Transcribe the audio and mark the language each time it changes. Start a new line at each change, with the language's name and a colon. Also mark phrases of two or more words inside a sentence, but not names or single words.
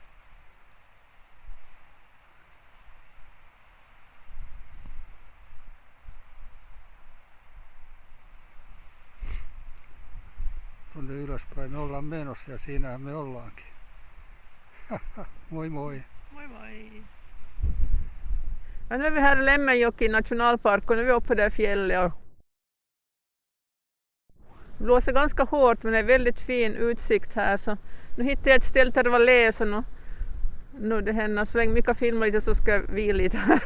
Finnish: Tuonne ylöspäin me ollaan menossa ja siinähän me ollaankin. Moi moi! Moi moi!
Swedish: Ja nu är vi här i Lemmenjoki nationalpark och nu är vi uppe på det fjället. Det blåser ganska hårt men det är väldigt fin utsikt här så nu hittade jag ett ställe där det var le så nu Nu det händer så länge Mika filmar lite så ska vi lite här.